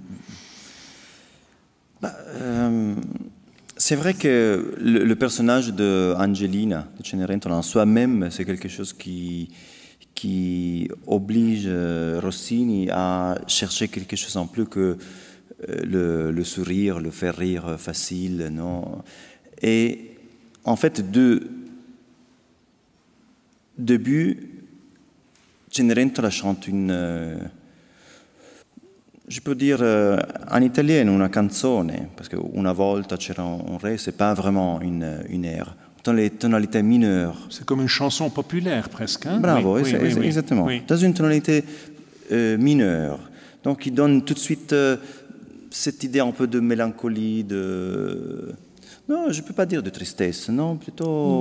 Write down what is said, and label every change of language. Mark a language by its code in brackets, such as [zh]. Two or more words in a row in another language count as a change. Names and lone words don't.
[fr] C'est vrai que le personnage d'Angelina, de Cenerentola, en soi-même, c'est quelque chose qui oblige Rossini à chercher quelque chose en plus que le sourire, le faire rire facile, non? Et en fait, début, Cenerentola chante je peux dire en italien [it] una canzone, [fr] parce que [it] una volta c'era un re, [fr] c'est pas vraiment une air. Dans les tonalités mineures. C'est comme une chanson populaire presque. Hein? Bravo, oui, exactement. Oui. Dans une tonalité mineure. Donc il donne tout de suite cette idée un peu de mélancolie, de Non, je ne peux pas dire de tristesse, non, plutôt...